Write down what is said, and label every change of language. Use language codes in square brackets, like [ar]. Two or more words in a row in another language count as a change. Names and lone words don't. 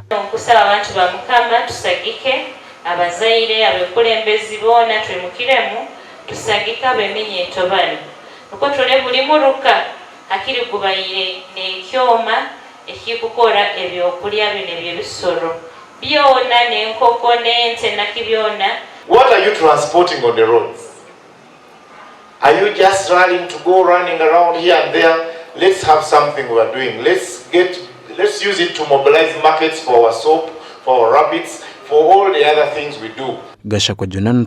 [ttj] Kusaba abantu ba Mukama tusagike abazaire abekulembezi bona twimukiremu tusagika beminyeto bano. Uko tole buli muruka akiri gubayire n'ekyoma ekikukora ebyokulya bino ebyebisoro byona n'enkoko n'ente nakibyona. [en] What are you transporting on the roads? Are you just running around here and there? Let's have something we are doing. Let's use it to mobilize markets for our soap, for our rabbits, for all the other things we do.